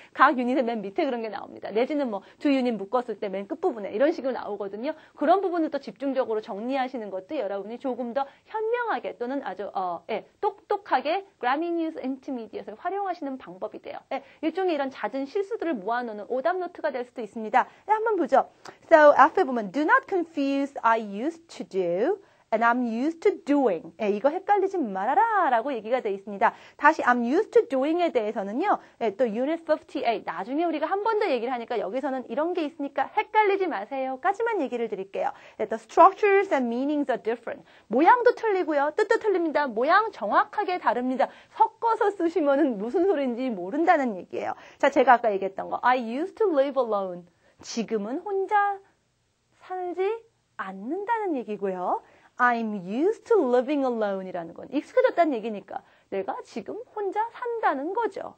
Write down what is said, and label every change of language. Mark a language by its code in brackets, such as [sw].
[ko] 각 유닛의 맨 밑에 그런 게 나옵니다. 내지는 뭐 두 유닛 묶었을 때 맨 끝부분에 이런 식으로 나오거든요. 그런 부분을 또 집중적으로 정리하시는 것도 여러분이 조금 더 현명하게 또는 아주 똑똑하게 Grammar News Intermediate을 활용하시는 방법이 돼요. 일종의 이런 잦은 실수들을 모아놓는 오답 노트가 될 수도 있습니다. 한번 보죠. [en] So [ko] 앞에 보면 [en] Do not confuse I used to do and I'm used to doing. [ko] 이거 헷갈리지 말아라 라고 얘기가 되어 있습니다. 다시 I'm used to doing에 대해서는요. 또 Unit 58. 나중에 우리가 한 번 더 얘기를 하니까 여기서는 이런 게 있으니까 헷갈리지 마세요. 까지만 얘기를 드릴게요. [en] The structures and meanings are different. [ko] 모양도 틀리고요. 뜻도 틀립니다. 모양 정확하게 다릅니다. 섞어서 쓰시면은 무슨 소리인지 모른다는 얘기예요. 자, 제가 아까 얘기했던 거. [en] I used to live alone. [ko] 지금은 혼자 살지 않는다는 얘기고요. [en] I'm used to living alone [ko] 이라는 건 익숙해졌다는 얘기니까 내가 지금 혼자 산다는 거죠.